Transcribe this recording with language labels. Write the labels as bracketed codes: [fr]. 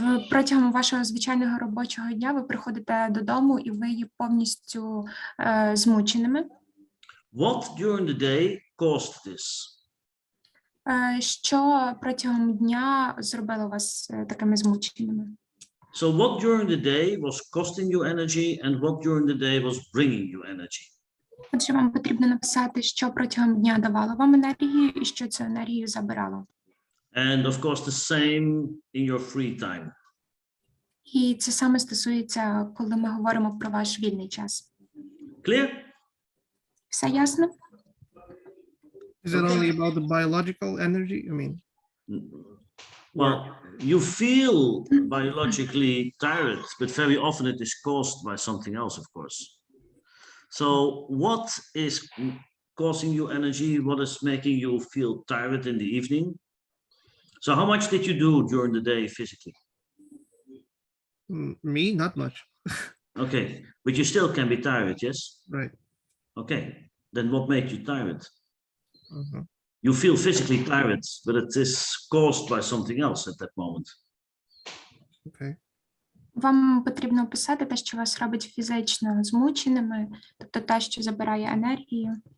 [uk] Протягом вашого звичайного робочого дня ви приходите додому і ви є повністю змученими. [en] What during the day caused this? [uk] Що протягом дня зробило вас такими змученими? [en] So what during the day was costing you energy and what during the day was bringing you energy? [uk] Отже, вам потрібно написати, що протягом дня давало вам енергію і що цю енергію забирало. [en] And of course the same in your free time. [uk] І це саме стосується, коли ми говоримо про ваш вільний час. [en] Clear? [uk] Все ясно? [en] Is it only about the biological energy? I mean, Well, you feel biologically tired, but very often it is caused by something else, of course. So what is causing you energy? What is making you feel tired in the evening? So how much did you do during the day physically? me, not much. Okay, but you still can be tired, yes? Right. Okay, then what made you tired? Uh-huh. You feel physically tired, but it is caused by something else at that moment. Okay. [uk] Вам потрібно описати те, що вас робить фізично змученими, тобто те, що забирає енергію.